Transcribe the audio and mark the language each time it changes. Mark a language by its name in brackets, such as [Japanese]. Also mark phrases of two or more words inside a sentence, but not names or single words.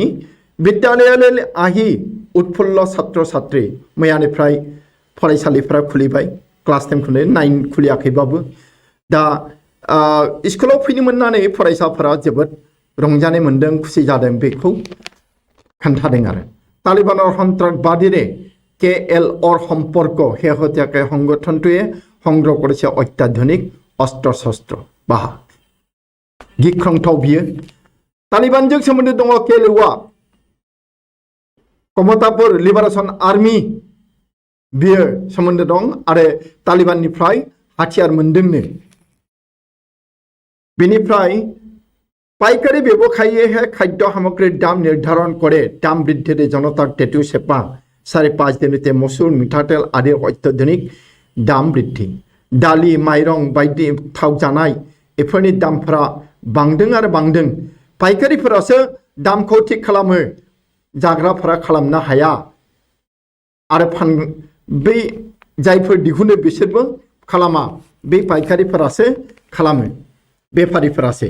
[Assamese] বিদ্যালয়ালয় আহি উৎফুল্ল ছাত্ৰ ছাত্ৰী [Bodo] मैयानिफ्राय फरायसालिफोरा खुलिबाय। क्लास 10 खुलि 9 खुलियाखैबाबो दा स्कुलाव फैनो मोननानै फरायसाफोरा जोबोद रंजानाय मोन्दों, खुसि जादों, बेखौ खोन्थादों आरो। [Assamese] तालिबाনৰ সন্ত্ৰাসবাদীৰে KLৰ সম্পৰ্ক শেহতীয়াকৈ সংগঠনটোৱে সংগ্ৰহ কৰিছে অত্যাধুনিক অস্ত্ৰ শস্ত্ৰ বাহক। [Bodo] गिख्रंथाव बियो। तालिबानजों सोमोन्दो दङ KLआ कमतापुर लिबारेशन आर्मी बियो सोमोन्दो दं आरो तालिबाननिफ्राय हाथियार मोन्दोंनो। [Assamese] बेनिफ्राय পাইকারি ব্যৱসায়ীয়েহে খাদ্য সামগ্ৰীৰ দাম নিৰ্ধাৰণ কৰে। দাম বৃদ্ধিৰে জনতাক টেটু চেপা। 4.5 দিনতে মচুৰ মিঠাতেল আদিৰ অত্যাধুনিক দাম বৃদ্ধি। [Bodo] दालि माइरं बायदि थाव जानाय बेफोरनि दामफोरा बांदों आरो बांदों। पाइकारिफोरासो दामखौ थिक खालामो, जाग्राफोरा खालामनो हाया आरो बै जायफोर दिहुनो बिसोरबो खालामा, बे पाइकारिफोरासो खालामो, बेफारिफोरासो।